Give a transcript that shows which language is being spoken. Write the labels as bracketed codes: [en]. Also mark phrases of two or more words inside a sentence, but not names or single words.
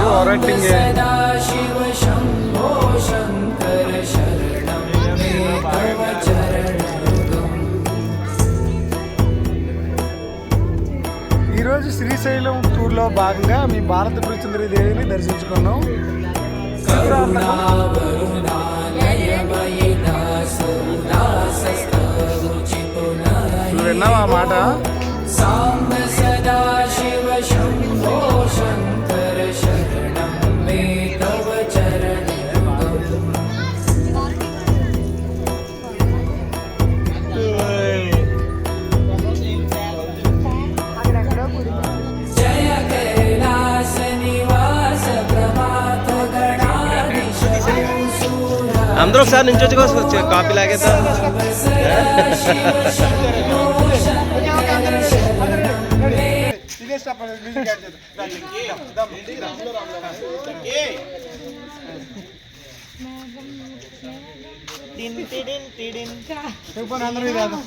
[te] యాక్టింగ్ [sa] सदाशिव शम्भो शङ्कर शरणं मे तव चरणयुगम् [te] ఈరోజు శ్రీశైలం టూర్లో భాగంగా మీ భారత పురసుందరి దేవిని దర్శించుకున్నాం. నువ్వు విన్నావా ఆ మాట? [sa] साम्ब सदाशिव शम्भो शङ्कर शरणं मे तव चरणयुगम् जय कैलास निवास प्रभात गणाधीश शूरा [te] అందరూ ఒకసారి నుంచి వచ్చి కాపీ లాగేద్దాం. ఇదే [en] step music add [te] చేద్దాం. అందరూ ఇది రాదు.